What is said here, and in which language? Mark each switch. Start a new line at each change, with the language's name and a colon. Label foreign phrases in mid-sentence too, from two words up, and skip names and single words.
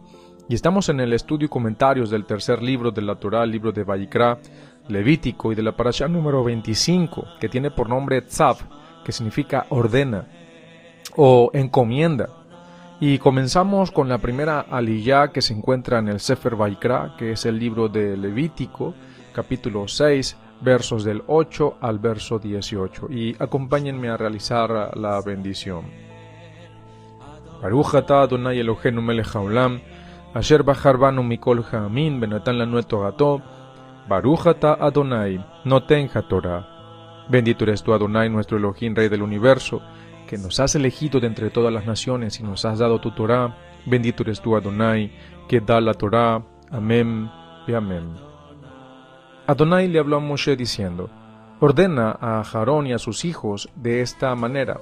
Spanish: Y estamos en el estudio y comentarios del tercer libro de la Torá, el libro de Vayikra, Levítico, y de la parashá número 25, que tiene por nombre Tzav, que significa ordena o encomienda. Y comenzamos con la primera aliyá que se encuentra en el Sefer Vayikra, que es el libro de Levítico, capítulo 6, versos del 8 al verso 18. Y acompáñenme a realizar la bendición.
Hebrew: ברוך אתה אדני אלהינו מלך העולם, אשר בחר בנו מכל העמים ונתן לנו את תורתו, ברוך אתה אדני נותן התורה.
Spanish: Bendito eres tú, Adonai, nuestro Elohim, Rey del universo, que nos has elegido de entre todas las naciones y nos has dado tu Torah. Bendito eres tú, Adonai, que da la Torah. Amén y amén. Adonai le habló a Moshe diciendo: ordena a Aarón y a sus hijos de esta manera.